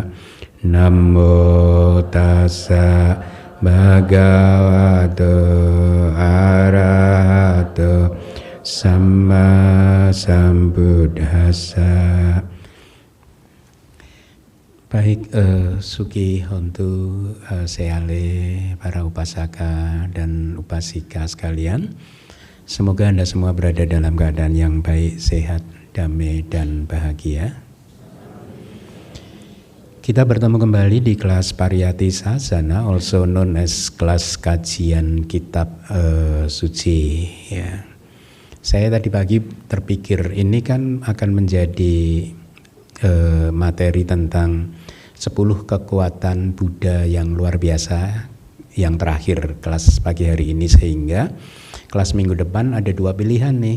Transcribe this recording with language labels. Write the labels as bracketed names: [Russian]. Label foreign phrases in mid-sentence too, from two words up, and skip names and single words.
[Pali] Namo Tassa Bhagavato Arahato Samma Sambuddhassa. [Indonesian] Baik, [Pali] Suki Hontu, [Indonesian] Seale, para upasaka dan upasika sekalian, semoga Anda semua berada dalam keadaan yang baik, sehat, damai, dan bahagia. Kita bertemu kembali di kelas Pariyati Sasana, [English] also known as [Indonesian] kelas kajian kitab suci. Ya. Saya tadi pagi terpikir ini kan akan menjadi materi tentang 10 kekuatan Buddha yang luar biasa yang terakhir kelas pagi hari ini, sehingga kelas minggu depan ada 2 pilihan nih.